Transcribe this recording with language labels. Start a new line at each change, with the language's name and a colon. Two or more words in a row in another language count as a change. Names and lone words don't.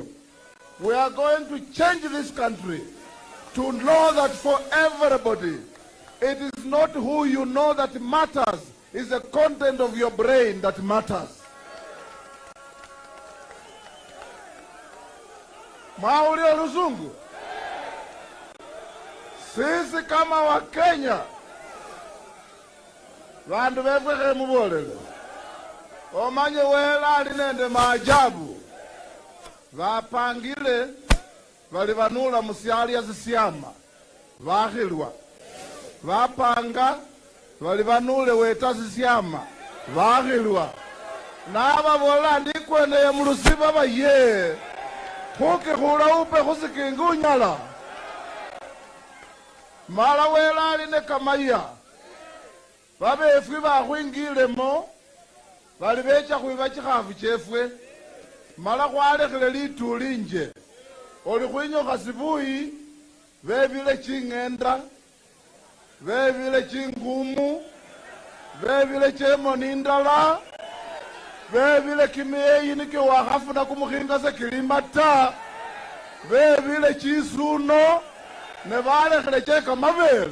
English: We are going to change this country to know that for everybody, it is not who you know that matters, it's the content of your brain that matters.
Luyia: Maulio Luzungu,
Swahili: sisi kama wa Kenya,
Luyia: vandu vefwehe mubolele, omanye wela alinende maajabu, vapangile, valivanula musiali ya zisiama, vahilwa, vapanga, valivanule weta zisiama, vahilwa, na ava vola ndikwene ya mulusiba va ye, kuki hula upe kusikingi unyala, mala wela aline kamaya, vabefwi vahuingilemo, valivecha kuiva chikhafu chefwe, mala kwalekhele lituli nje, oli khwinyoka sibuyi, vevile ching'enda, vevile chingumu, vevile chemoni ndala, vevile kimieyi nike wakhafuna kumukhinga se kilimata, vevile chisuno, ne valekhele cheka mavele.